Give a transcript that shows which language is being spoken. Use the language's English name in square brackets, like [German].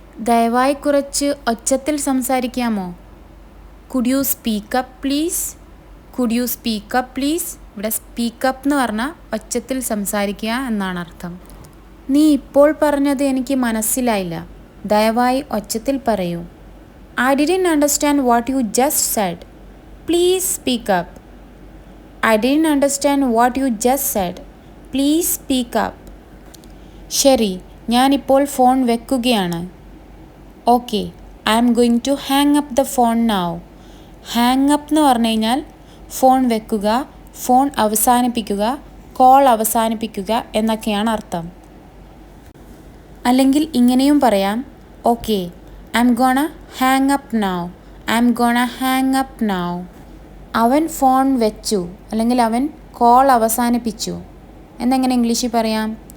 [Malayalam] ദയവായി കുറച്ച് ഒച്ചത്തിൽ സംസാരിക്കാമോ? [English] Could you speak up please? Could you speak up please? [Malayalam] ഇവിടെ speak up എന്ന് പറഞ്ഞാൽ ഒച്ചത്തിൽ സംസാരിക്കുക എന്നാണ് അർത്ഥം. നീ ഇപ്പോൾ പറഞ്ഞത് എനിക്ക് മനസ്സിലായില്ല, ദയവായി ഒച്ചത്തിൽ പറയൂ. [English] I didn't understand what you just said. Please speak up. I didn't understand what you just said. Please speak up. [Malayalam] ശരി, ഞാനിപ്പോൾ ഫോൺ വെക്കുകയാണ്. Okay, [English] I am going to hang up the phone now. [Malayalam] Hang up എന്ന് പറഞ്ഞു കഴിഞ്ഞാൽ phone വെക്കുക, phone അവസാനിപ്പിക്കുക, call അവസാനിപ്പിക്കുക എന്നൊക്കെയാണ് അർത്ഥം. അല്ലെങ്കിൽ ഇങ്ങനെയും പറയാം, okay, [English] I'm gonna hang up now. I'm gonna hang up now. [Malayalam] അവൻ ഫോൺ വെച്ചു അല്ലെങ്കിൽ അവൻ കോൾ അവസാനിപ്പിച്ചു എന്നെങ്ങനെ ഇംഗ്ലീഷിൽ പറയാം?